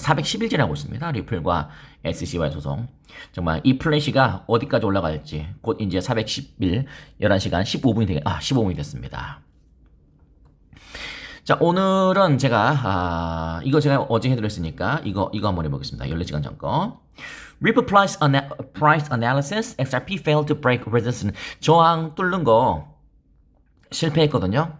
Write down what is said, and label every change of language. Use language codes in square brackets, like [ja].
[ko] 410일 지나고 있습니다. 리플과 SEC와의 소송. 정말 이 플래시가 어디까지 올라갈지 곧 이제 410일 11시간 15분이 됐습니다. 자, 오늘은 이거 제가 어제 해드렸으니까 이거 한번 해보겠습니다. 14시간 전 거. [en] Ripple price analysis, XRP failed to break resistance. [ko] 저항 뚫는 거 실패했거든요.